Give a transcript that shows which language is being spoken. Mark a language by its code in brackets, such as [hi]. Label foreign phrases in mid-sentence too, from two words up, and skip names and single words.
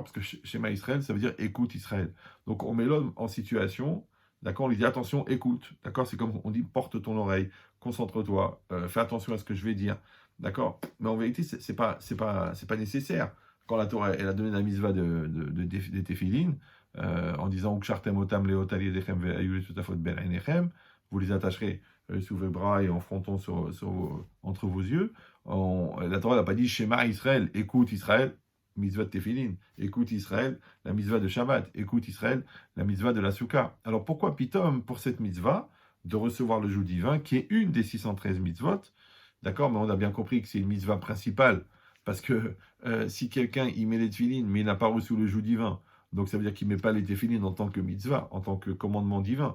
[fr] Parce que [he] שמע ישראל, [fr] ça veut dire écoute Israël. Donc on met l'homme en situation, d'accord? On lui dit attention, écoute. D'accord? C'est comme on dit porte ton oreille, concentre-toi, fais attention à ce que je vais dire. D'accord? Mais en vérité, c'est pas nécessaire. Quand la Torah, elle a donné la mitzvah des téphilines, en disant [he] וקשרתם אותם לאות על ידכם והיו לטטפת בין עיניכם, [fr] vous les attacherez sous vos bras et en fronton entre vos yeux. La Torah n'a pas dit [he] שמע ישראל, [fr] écoute Israël, mitzvah de Tefillin, écoute Israël, la mitzvah de Shabbat, écoute Israël, la mitzvah de la Souka. Alors pourquoi Pitom, pour cette mitzvah, de recevoir le joug divin, qui est une des 613 mitzvot, d'accord, mais on a bien compris que c'est une mitzvah principale, parce que si quelqu'un y met les tefillin, mais il n'a pas reçu le joug divin, donc ça veut dire qu'il ne met pas les tefillin en tant que mitzvah, en tant que commandement divin.